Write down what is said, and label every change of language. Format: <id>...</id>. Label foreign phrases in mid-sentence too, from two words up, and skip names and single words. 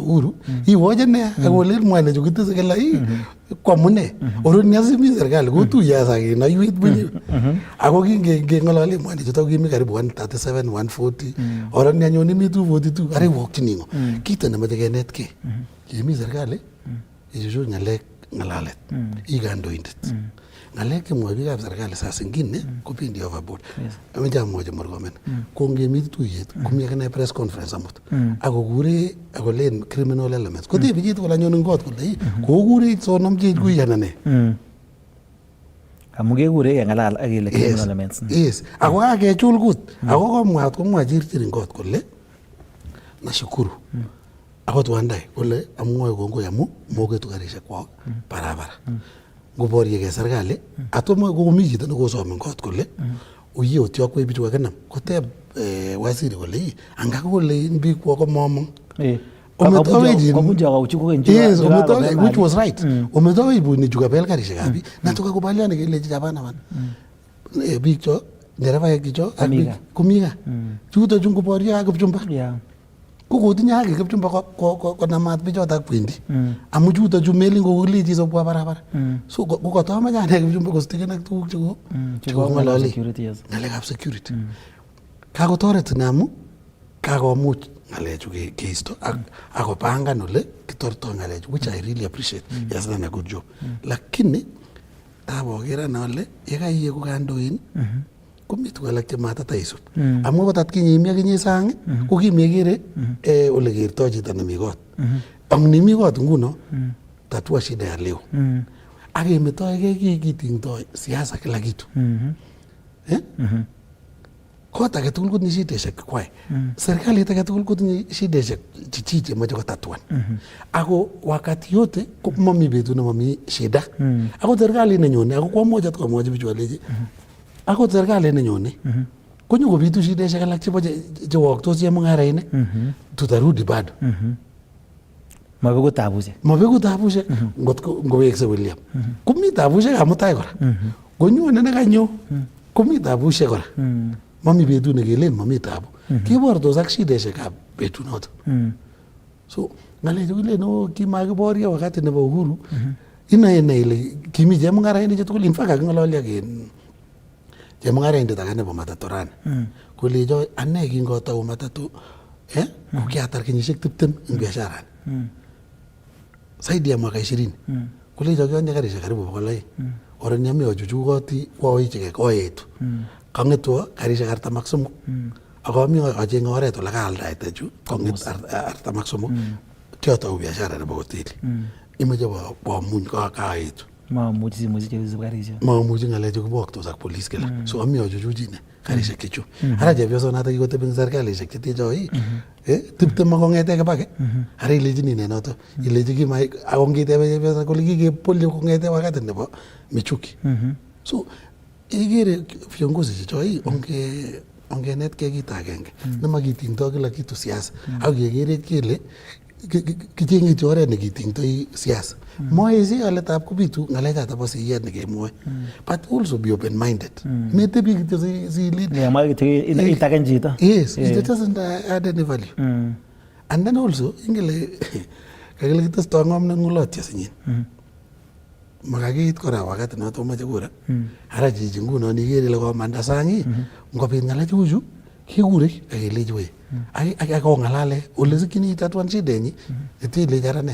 <kln>Uhuru iwoche nea akolen mwalechu kitese kila kwamune oroni asimi serikali kotuye asa kenoiwet bunye ako kingeng'olole mwanichuto kimi karibu 137 140 oroni anyone mi 242 ara iwokchini ng'o kito nemoche kenetkei kimi serikali ichuchu ng'alalet ikandoindet ng'alek chemwoe biikab serikali</kln> <sw>saa zingine</sw> <kln>kobendi overboard. Ameche amwochi Murkomen kongemi tuyet komi akine</kln> <en>press conference</en> <kln>amut akokure akolen</kln> <en>criminal elements</en> <kln>kotebi chitugul anyone eng kot kole kokure sonomchech kuiyan ane amu kekure keng'alal akele</kln> <en>criminal elements.</en> <kln>Yes ako kakechul kut ako komwat komwa chirchir eng kot kole nashukuru akot Wandayi kole amwoe kongoi amu moketu karisiek kwok barabara. Ngoboryekei serikali atomo komi chito nekosome kot kole uye otyokwei bichu kakinam koteb waziri kole anga kole biik kwok komomong.</kln> <en>Which was right.</en> <kln>Ometowei buni chu kabel karisiekab biik natukakubaliane kelechi chapana bana biik cho nderevaek chicho ak biik komi gaa chuto chu ngoboryo ak Kipchumba kokotinye haki Kipchumba konamat bichotok kwendi amu chuto chu melin kokolechi sobwa barabara so kokatomoche ane Kipchumba kosteken ak tuguk chekong'olole ng'alekab security kakotoret ine amu kakomuch ng'alechu keisto akopangan ole kitortoi ng'alechu</kln> <en>which I really appreciate. He has done a good job.</en> <kln>Lakini tabokeran ale yekaiyeku kandoin komi tuguk alak chematataisub amu akot atkinye imi akinye sang ko kimekere ole kertoi chito nemi kot ak nimi kot nguno</kln> <sw>tatua shida ya leo</sw> <kln>akemetoigei kitingtoi siasa</kln> <sw>kila kitu</sw> <kln>kot age tugul kotinye shideshek kwai serikalit age tugul kotinye shideshek chichi chemoche kotatuan ako</kln> <sw>wakati yote</sw> <kln>komami betut nemami shida akot serikalit nenyone ako kwamoche komwochi bichu alechi akot serikalit nenyone konyokobitu shideshek alak chewoktos chemung'arainik</kln> <sw>tutarudi bado</sw> <kln>mabeku tabushek ngowekse William komi tabushek amutai kora konyone nekanyo komi tabushek kora mami betut nekelen mami tabu kibortos ak shideshekab betunoto so ng'alechu kilen kimakiboryo wakati nebo Uhuru inae ile kimi chemung'arainik tugul</kln> <en>in fact</en> <kln>kaking'ololi ak chemung'araindet age nebo matatu rani kolecho ane kingotou matatu ko kiatar kenyisiek 20 eng biasharani</kln> <sw>zaidi ya mwaka</sw> <kln>20 kolecho kionye karisiek karibu 200 orani ami achuchukoti kwaoichike koetu kang'etwo karisiek 43 akomi acheng'e oret ole kaaldaite chu kong'et 43 kiotou biashara nebo hoteli imeche bomuny kaetu Mamuchi ngalechu koboktos ak police kila. So ami achuchuchine karishek chechu. Ara chepyosonoto kikotebi eng serikalishek chetechoi. Tiptem kong'ete kibake. Ara ilechini noto. Ilechi kimai ako ngitebe chepyoso kole kikepolyo kong'ete wakati nebo Michuki. So ikere viongozi chechoi ongenetkei kit agenge. Nemakitingtoi</kln> <sw>kila kitu siasa.</sw> <kln>Ak kekere kele kicheng'e oret nekitingtoi siasa. Moesi aletab kobitu ng'alechato bo siyet nekemwoe.</kln> <en>But also be open minded.</en> <kln>Metebi kityo si lead. Itaken chito.</kln> <en>Yes, it doesn't add any value. And then also</en> <kln>ingele kakile kitesto ng'omnot ng'ulotyo sinyin. Makakiit kora wakati noto moche kura. Ara chichi nguno ikere ile komanda sang ngobit ng'alechu chu kekure akelechi we. Ako ng'alale ole sikchini itatuan shidenyi itile jarane.</kln>